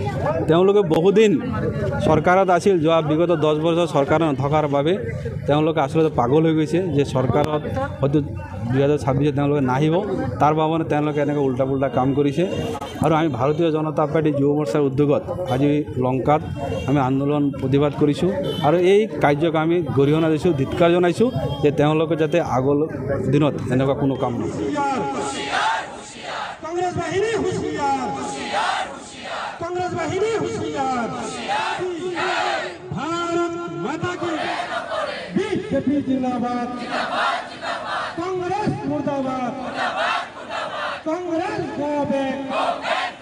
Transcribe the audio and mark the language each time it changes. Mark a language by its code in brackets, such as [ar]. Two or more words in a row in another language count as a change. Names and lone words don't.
[as] তেওঁলোকে বহুদিন চৰকাৰত আছিল, যোৱা বিগত 10 বছৰ চৰকাৰত নথকাৰ বাবে তেওঁলোকে আচলতে পাগল হৈ গৈছে যে চৰকাৰত হয়তো 2026 তেওঁলোকে নাহিব, তাৰ বাবে তেওঁলোকে এনেকৈ উল্টা পুল্টা কাম কৰিছে। আৰু আমি ভাৰতীয় জনতা পাৰ্টি যুৱ মৰ্চাৰ উদ্যোগত আজি লংকাত আমি আন্দোলন প্ৰতিবাদ কৰিছোঁ আৰু এই কাৰ্যক আমি গৰিহণা দিছোঁ, ধিক্কাৰ জনাইছোঁ যে তেওঁলোকে যাতে আগৰ দিনত এনেকুৱা কোনো কাম নকৰে। [hi] कांग्रेस बाहिनी होशियार, कांग्रेस बाहिनी होशियार, भारत माता की बीजेपी जिंदाबाद, कांग्रेस मुर्दाबाद, कांग्रेस [en] go back.